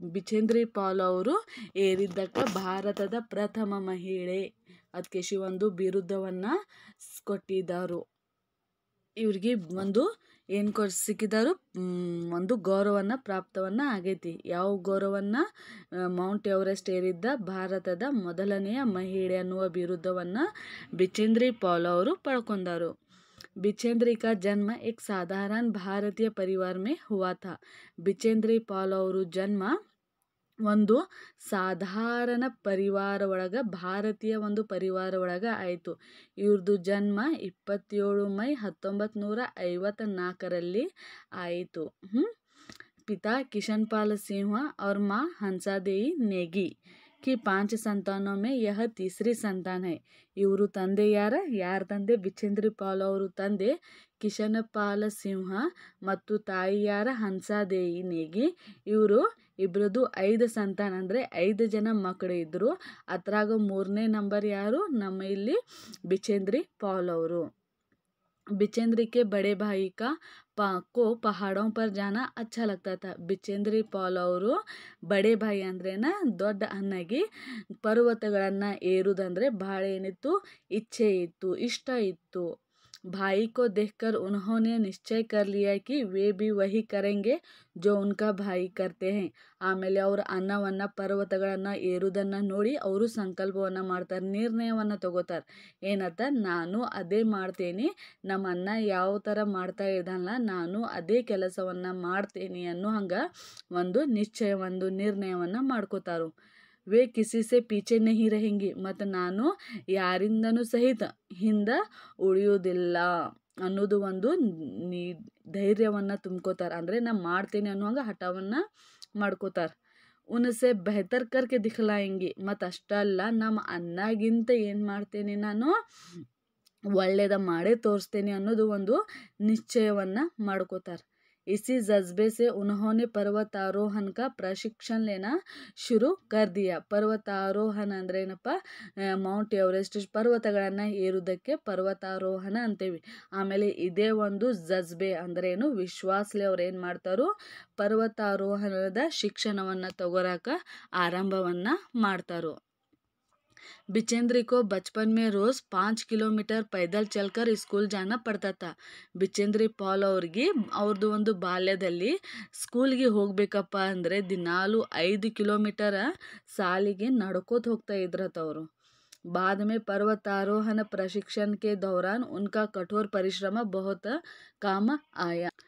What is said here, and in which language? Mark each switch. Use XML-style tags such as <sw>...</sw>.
<kn>ಬಿಚೇಂದ್ರಿ ಪಾಲ್ ಅವರು ಏರಿದ್ದಕ್ಕೆ ಭಾರತದ ಪ್ರಥಮ ಮಹಿಳೆ ಅದಕ್ಕೆ ಒಂದು ಬಿರುದವನ್ನು ಕೊಟ್ಟಿದ್ದರು. ಇವ್ರಿಗೆ ಒಂದು ಏನು ಸಿಕ್ಕಿದರು? ಒಂದು ಗೌರವವನ್ನು ಪ್ರಾಪ್ತವನ್ನು ಆಗೈತಿ. ಯಾವ ಗೌರವವನ್ನು? ಮೌಂಟ್ ಎವರೆಸ್ಟ್ ಏರಿದ್ದ ಭಾರತದ ಮೊದಲನೆಯ ಮಹಿಳೆ ಅನ್ನುವ ಬಿರುದವನ್ನು ಬಿಚೇಂದ್ರಿ ಪಾಲ್ ಅವರು ಪಡ್ಕೊಂಡರು.</kn> <hi>बिचेंद्री का जन्म एक साधारण भारतीय परिवार में हुआ था.</hi> <kn>बिचेंद्री पाल ಅವರು ಜನ್ಮ ಒಂದು ಸಾಧಾರಣ ಪರಿವಾರ ಒಳಗೆ, ಭಾರತೀಯ ಒಂದು ಪರಿವಾರ ಒಳಗೆ ಆಯಿತು. ಇವ್ರದ್ದು ಜನ್ಮ 27 ಮೈ 1954 ಆಯಿತು.</kn> <hi>पिता किशनपाल सिंह और माँ हंसादेवी नेगी की 5 संतानों में यह तीसरी संतान है.</hi> <kn>ಇವರು ತಂದೆ ಯಾರ ತಂದೆ? ಬಿಚೇಂದ್ರಿ ಪಾಲ್ ಅವರು ತಂದೆ ಕಿಶನಪಾಲ ಸಿಂಹ ಮತ್ತು ತಾಯಿ ಹಂಸಾದೇವಿ ನೇಗಿ. ಇವರು ಇಬ್ಬರದು 5 ಸಂತಾನ ಅಂದರೆ 5 ಜನ ಮಕ್ಕಳು ಇದ್ದರು. ಅದ್ರಾಗ 3ನೇ ನಂಬರ್ ಯಾರು? ನಮ್ಮ ಇಲ್ಲಿ बिचेंद्री पाल ಅವರು.</kn> <hi>बिचेंद्री के बड़े भाई को पहाड़ों पर जाना अच्छा लगता था.</hi> <kn>बिचेंद्री पाल ಅವರು</kn> <hi>ಬಡೆ ಭಾಯಿ</hi> <kn>ಅಂದ್ರೇನ? ದೊಡ್ಡ ಅಣ್ಣಗೆ ಪರ್ವತಗಳನ್ನು ಏರುವುದಂದ್ರೆ ಭಾಳ ಏನಿತ್ತು? ಇಚ್ಛೆ ಇತ್ತು, ಇಷ್ಟ ಇತ್ತು.</kn> <hi>भाई को देखकर उन्होंने निश्चय कर लिया कि वे भी वही करेंगे जो उनका भाई करते हैं.</hi> <kn>ಆಮೇಲೆ ಅವರು ಅನ್ನವನ್ನು ಪರ್ವತಗಳನ್ನು ಏರುವುದನ್ನು ನೋಡಿ ಅವರು ಸಂಕಲ್ಪವನ್ನು ಮಾಡ್ತಾರೆ, ನಿರ್ಣಯವನ್ನು ತಗೋತಾರೆ. ಏನಂತ? ನಾನು ಅದೇ ಮಾಡ್ತೇನೆ, ನಮ್ಮ ಅಣ್ಣ ಯಾವ ಥರ ಮಾಡ್ತಾ ಇದ್ದಾನಲ್ಲ ನಾನು ಅದೇ ಕೆಲಸವನ್ನು ಮಾಡ್ತೇನೆ ಅನ್ನೋ ಹಂಗೆ ಒಂದು ನಿಶ್ಚಯ, ಒಂದು ನಿರ್ಣಯವನ್ನು ಮಾಡ್ಕೋತಾರು.</kn> <hi>ವೇ ಕಿಸಿ ಸೆ ಪೀಚೆ ನಹಿ रहेंगी.</hi> <kn>ಮತ್ತು ನಾನು ಯಾರಿಂದನೂ ಸಹಿತ ಹಿಂದೆ ಉಳಿಯೋದಿಲ್ಲ ಅನ್ನೋದು ಒಂದು ಧೈರ್ಯವನ್ನು ತುಂಬ್ಕೋತಾರೆ. ಅಂದರೆ ನಾನು ಮಾಡ್ತೇನೆ ಅನ್ನುವಂಗೆ ಹಠವನ್ನು ಮಾಡ್ಕೋತಾರೆ.</kn> <hi>ಉನಸೆ ಬೆಹತರ್ ಕರ್ಕೆ ದಿಖಲಾಯಂಗಿ.</hi> <kn>ಮತ್ತು ಅಷ್ಟಲ್ಲ, ನಮ್ಮ ಅಣ್ಣಗಿಂತ ಏನು ಮಾಡ್ತೇನೆ ನಾನು? ಒಳ್ಳೆಯದ ಮಾಡೇ ತೋರಿಸ್ತೇನೆ ಅನ್ನೋದು ಒಂದು ನಿಶ್ಚಯವನ್ನು ಮಾಡ್ಕೋತಾರೆ.</kn> <hi>इसी जज्बे से उन्होंने पर्वतारोहण का प्रशिक्षण लेना शुरू कर दिया.</hi> <kn>पर्वतारोहण ಅಂದ್ರೆ ಏನಪ್ಪ? ಮೌಂಟ್ ಎವರೆಸ್ಟ್ ಪರ್ವತಗಳನ್ನು ಏರುವುದಕ್ಕೆ ಪರ್ವತಾರೋಹಣ ಅಂತೇವಿ. ಆಮೇಲೆ ಇದೇ ಒಂದು ಜಜ್ಬೆ ಅಂದ್ರೆ ಏನು? ವಿಶ್ವಾಸಲೆ ಅವ್ರು ಏನು ಮಾಡ್ತಾರೋ ಪರ್ವತಾರೋಹಣದ ಶಿಕ್ಷಣವನ್ನು ತಗೋರಾಕ ಆರಂಭವನ್ನು ಮಾಡ್ತಾರೋ.</kn> <hi>बिचेंद्री को बचपन में रोज़ 5 किलोमीटर पैदल चलकर स्कूल जाना पड़ता था.</hi> <kn>ಬಿಚೇಂದ್ರಿ ಪಾಲ್ ಅವ್ರದ್ದು ಒಂದು ಬಾಲ್ಯದಲ್ಲಿ ಸ್ಕೂಲ್ಗೆ ಹೋಗ್ಬೇಕಪ್ಪ ಅಂದರೆ ದಿನಾಲೂ 5 ಕಿಲೋಮೀಟರ್ ಸಾಲಿಗೆ ನಡ್ಕೋತ ಹೋಗ್ತಾ ಇದ್ರತ ಅವರು.</kn> <hi>बाद में पर्वतारोहण प्रशिक्षण के दौरान उनका कठोर परिश्रम बहुत काम आया.</hi>